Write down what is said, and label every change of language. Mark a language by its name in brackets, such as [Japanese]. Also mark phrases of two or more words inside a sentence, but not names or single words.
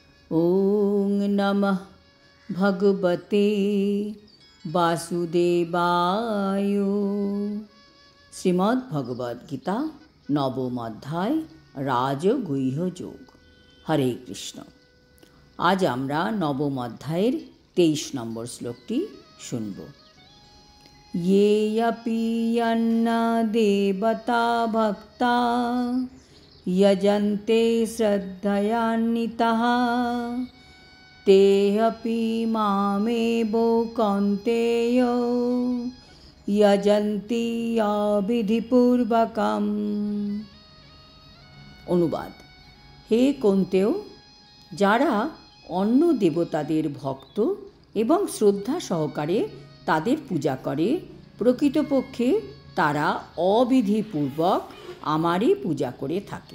[Sanskrit] ওং নমঃ ভগবতে বাসুদেবায়। [Bangla] শ্রীমদ্ ভগবদ গীতা নবম অধ্যায় রাজগুহ্য যোগ। হরে কৃষ্ণ। আজ আমরা নবম অধ্যায়ের 23 নম্বর শ্লোকটি শুনব। [Sanskrit] येऽपि यन्ना देवता भक्ता यजन्ते श्रद्धयान्विताः तेऽपि मामेव कौन्तेय यजन्ति अविधिपूर्वकम्। [Bangla] অনুবাদ: হে কৌন্তেয়, যারা অন্য দেবতাদের ভক্ত এবং শ্রদ্ধা সহকারে তাদের পূজা করে, প্রকৃতপক্ষে তারা অবিধিপূর্বক আমারই পূজা করে থাকে।